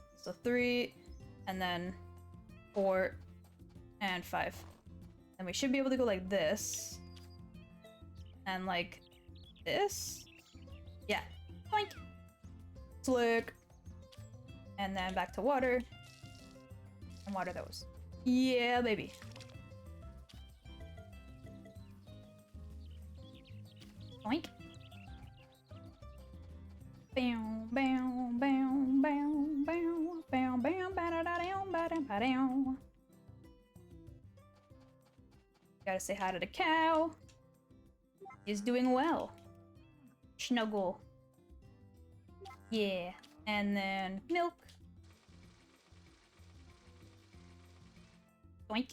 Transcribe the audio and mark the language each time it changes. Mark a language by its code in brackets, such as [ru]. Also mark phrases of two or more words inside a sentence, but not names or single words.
[en] So 3, and then 4, and 5. And we should be able to go like this. And like this. Yeah. Boink. Slick. And then back to water. And water those. Yeah, baby. Boink. Bow, bow, bow, bow, bow, bow, bow, ba-da-da-dow, ba-da-ba-dow. Gotta say hi to the cow. He's doing well. Snuggle. Yeah. And then milk. Doink.